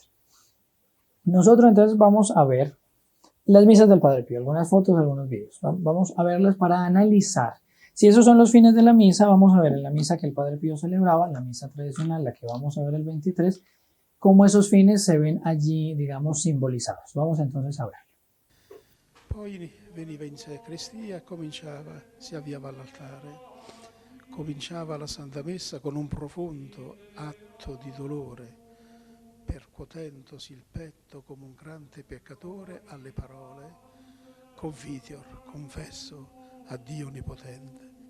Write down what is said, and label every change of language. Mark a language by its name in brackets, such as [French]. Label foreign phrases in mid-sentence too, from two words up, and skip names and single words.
[Spanish] Nosotros entonces vamos a ver las misas del Padre Pío, algunas fotos, algunos videos. Vamos a verlas para analizar. Si esos son los fines de la misa, vamos a ver en la misa que el Padre Pío celebraba, la misa tradicional, la que vamos a ver el 23, cómo esos fines se ven allí, digamos, simbolizados. Vamos entonces a ver. [Italian] Poi veniva in sacrestia, si avviava all'altare, cominciava la Santa Messa con un profondo atto di dolore, percuotendosi il petto come un grande peccatore alle parole Confiteor, confesso a Dio Onnipotente.